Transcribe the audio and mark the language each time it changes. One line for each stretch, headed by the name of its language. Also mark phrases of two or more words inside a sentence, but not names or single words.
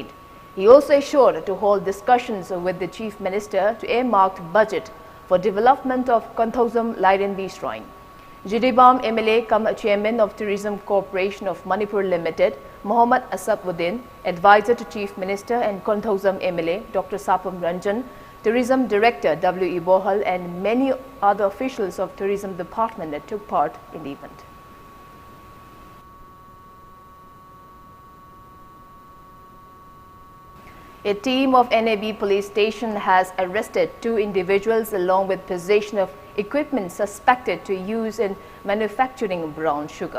English: He also assured to hold discussions with the Chief Minister to earmark budget for development of Konthosam Laidenbi Shrine. Jidibam MLA cum Chairman of Tourism Corporation of Manipur Limited, Mohammad Asabuddin, advisor to Chief Minister and Konthosam MLA, Dr. Sapam Ranjan, Tourism Director W.E. Bohal and many other officials of Tourism Department that took part in the event. A team of NAB police station has arrested 2 individuals along with possession of equipment suspected to use in manufacturing brown sugar.